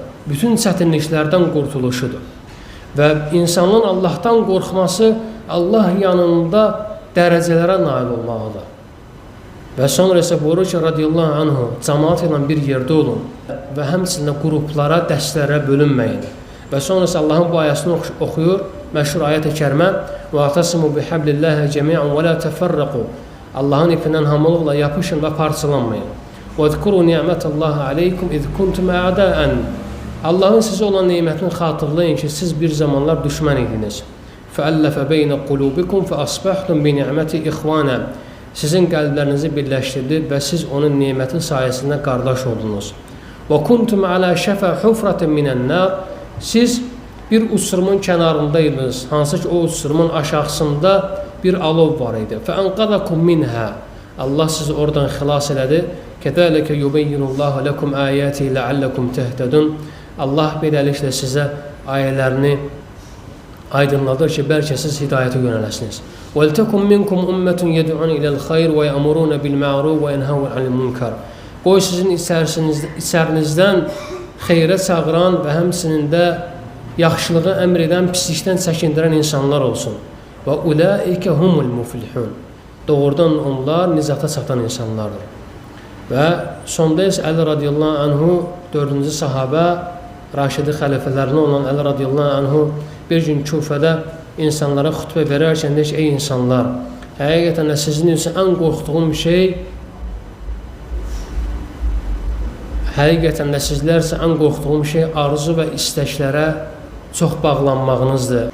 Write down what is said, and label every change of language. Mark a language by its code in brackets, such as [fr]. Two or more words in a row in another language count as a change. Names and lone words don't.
[az] Bütün çətinliklərdən qurtuluşudur. Və insanın Allahdan qorxması Allah yanında dərəcələrə nail olmağıdır. Və sonra isə buyurur ki, [ar] رضي الله عنه, [az] cəmaat ilə bir yerdə olun və həmçində qruplara, dəstlərə bölünməyin. Və sonra isə Allahın bu ayəsini oxuyur, məşhur ayət-i kərimə [ar] وَاَعْتَصِمُوا بِحَبْلِ اللّٰهِ جَمِيعًا وَلَا تَفَرَّقُوا [az] Allahın ipindən hamılıqla yapışın və parçalanmayın. [ar] وَاذْكُرُوا نِعْمَةَ اللّٰهِ عَلَيْكُمْ اِذْ كُنْتُمْ اَعْدَاءً [az] Allahın sizə olan neymətini xatırlayın ki, siz bir zamanlar düşmən idiniz. [ar] فَأَلَّفَ بَيْنَ قُلُوبِكُمْ فَأَصْبَحْتُمْ بِنِعْمَةِ إِخْوَانًا [az] Sizin qəlblərinizi birləşdirdi və siz onun neməti sayəsində qardaş oldunuz. [ar] وَكُنْتُمْ عَلَى شَفَى حُفْرَةٍ مِنَ النَّارِ [az] Siz bir uçurumun kənarındaydınız, hansı ki o uçurumun aşağısında bir alov var idi. [ar] فَأَنْقَذَكُمْ مِنْهَا [az] Allah sizi oradan xilas elədi. [ar] كَذَلِكَ يُبَيِّنُ اللّٰهُ لَكُمْ آيَاتِهِ لَعَلَّكُمْ تَهْتَدُونَ [az] Allah beləliklə sizə ayələrini aydınladır ki, bəlkə siz hidayətə yönələsiniz. [ar] وَلْتَكُمْ مِنْكُمْ أُمَّةٌ يَدْعُونَ إِلَى الْخَيْرِ وَيَأْمُرُونَ بِالْمَعْرُوفِ وَيَنْهَوْنَ عَنِ الْمُنكَرِ [az] Qoy sizin içərinizdən xeyrə çağıran və həmçinin də yaxşılığı əmr edən, pislikdən çəkindirən insanlar olsun. Və [ar] أولئك هم المفلحون. [az] Doğrudan onlar nizata çatan insanlardır. Və sonda isə Əli [ar] رضي الله عنه [az] 4-cü sahabə, Raşidi xəlifələrindən olan Əli [ar] رضي الله عنه [az] bir gün Kufədə insanlara xütbə verərkən deyir ki, ey insanlar, həqiqətən də sizin üçün ən qorxduğum şey, həqiqətən də sizlər üçün ən qorxduğum şey arzu və istəklərə çox bağlanmağınızdır.